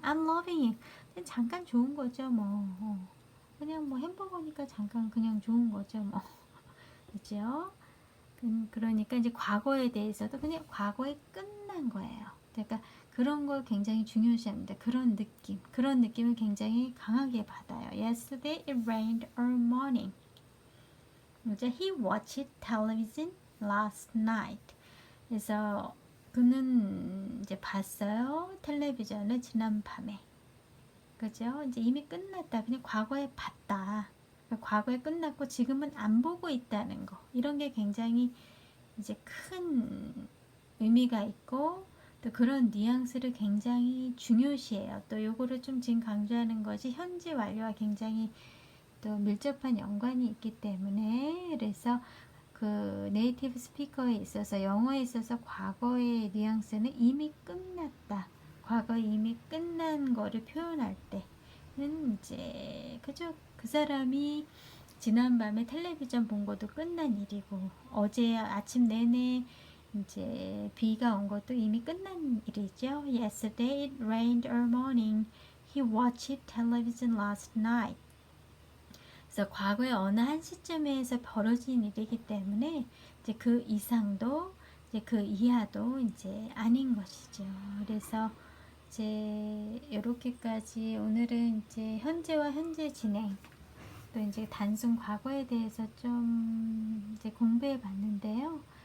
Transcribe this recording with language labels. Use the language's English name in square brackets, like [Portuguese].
[English] I'm loving it. [Korean] 잠깐 좋은 거죠, 뭐. 그냥 뭐 햄버거니까 잠깐 그냥 좋은 거죠, 뭐. 그죠? 그러니까 이제 과거에 대해서도 그냥 과거에 끝난 거예요. 그러니까 그런 걸 굉장히 중요시합니다. 그런 느낌을 굉장히 강하게 받아요. [English] Yesterday it rained all morning. [Korean] 이제 [English] he watched television last night. [Korean] 그래서 그는 이제 봤어요. 텔레비전을 지난 밤에. 그죠? 이제 이미 끝났다. 그냥 과거에 봤다. 과거에 끝났고 지금은 안 보고 있다는 거. 이런 게 굉장히 이제 큰 의미가 있고 또 그런 뉘앙스를 굉장히 중요시해요. 또 요거를 좀 지금 강조하는 것이 현재 완료와 굉장히 또 밀접한 연관이 있기 때문에 그래서 네이티브 스피커에 있어서 영어에 있어서 과거의 뉘앙스는 이미 끝났다. 과거에 이미 끝난 거를 표현할 때는 이제 그죠? 그 사람이 지난밤에 텔레비전 본 것도 끝난 일이고 어제 아침 내내 이제 비가 온 것도 이미 끝난 일이죠. [English] Yesterday it rained all morning. He watched television last night. [Korean] 그래서 과거의 어느 한 시점에서 벌어진 일이기 때문에 이제 그 이상도 이제 그 이하도 이제 아닌 것이죠. 그래서 이제 이렇게까지 오늘은 이제 현재와 현재 진행 또 이제 단순 과거에 대해서 좀 이제 공부해 봤는데요.